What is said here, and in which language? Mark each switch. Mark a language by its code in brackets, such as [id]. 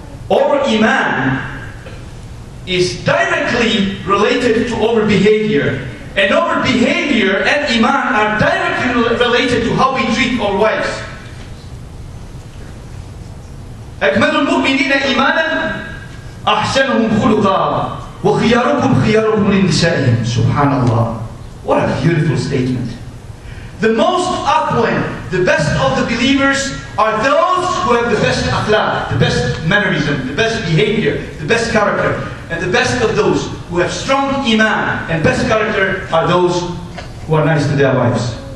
[en] Our iman is directly related to our behavior, and our behavior and iman are directly related to how we treat our wives. [ar] أكمل المؤمنين إيمانا أحسنهم خلقا وخياركم خياركم لنسائهم. [en] Subhanallah. What a beautiful statement. The most opulent, the best of the believers are those who have the best akhlaq, the best mannerism, the best behavior, the best character. And the best of those who have strong iman and best character are those who are nice to their wives.